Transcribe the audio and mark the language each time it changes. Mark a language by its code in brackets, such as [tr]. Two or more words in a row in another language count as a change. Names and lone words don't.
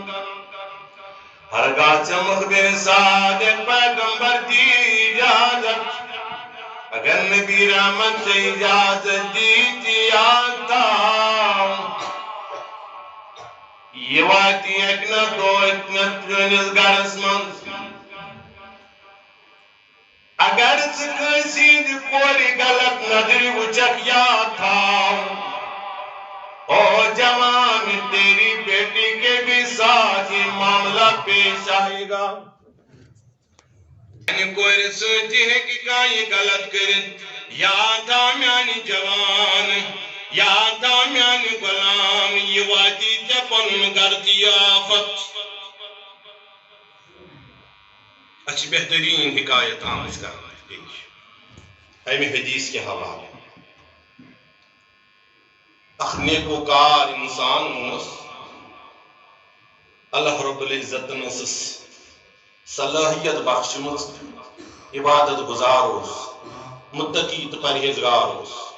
[ks] ہرگاہ ژےٚ مخبر صادق پیغمبر دی اجازت، اگر نبی رحمت ژےٚ اجازت دِیٖتہِ یاد تھاو یہِ واتہِ اکہِ نہ دۄہ چٲنِس گرس منٛز. اگر ژٕ کٲنٛسہِ ہٕنٛدِ کورِ غلط نظرِ وٕچھکھ، یاد تھاو او جوان [ur] تیری بیٹی کے بھی ساتھ یہ معاملہ پیش آئے گا. [ks] میانہِ کورِ سۭتۍ تہِ ہیٚکہِ کانٛہہ یہِ غلط کٔرِتھ. یاد تھاو میانہِ جوان، یاد تھاو میانہِ غلام، یہِ واتی ژےٚ پنُن گرٕ تہِ یہِ آفت. اچھا بہترین حکایت آمٕژ کرنہٕ پیش امہِ حدیث [ur] کے حوالے. [ks] اکھ نیکوکار انسان اوس، اللہ رب العزتن ٲسٕس صلٲحیت بخشمٕژ، عبادت گزار اوس، متقی تہٕ پرہیزگار اوس.